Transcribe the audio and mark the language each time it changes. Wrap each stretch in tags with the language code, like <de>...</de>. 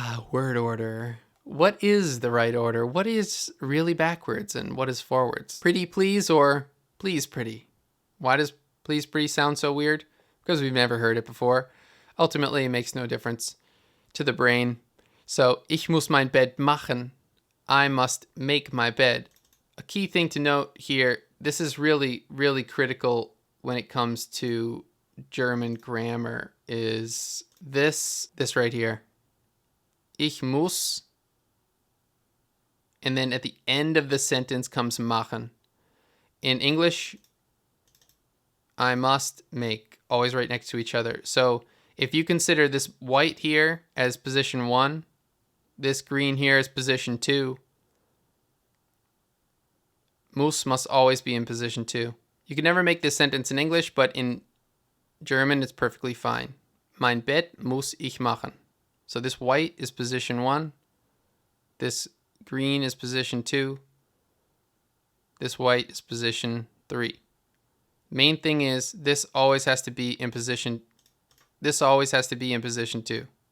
<en>Word order. What is the right order? What is really backwards and what is forwards? Pretty please or please pretty? Why does please pretty sound so weird? Because we've never heard it before. Ultimately, it makes no difference to the brain.</en> <de>So, ich muss mein Bett machen.</de> <en>I must make my bed. A key thing to note here, this is really, really critical when it comes to German grammar, is this right here.</en> <de>Ich muss,</de> <en>and then at the end of the sentence comes machen. In English, I must make, always right next to each other. So if you consider this white here as position 1, this green here as position 2, muss must always be in position 2. You can never make this sentence in English, but in German, it's perfectly fine.</en> <de>Mein Bett muss ich machen.</de> <en>So this white is position 1. This green is position 2. This white is position 3. Main thing is this always has to be in position 2.</en>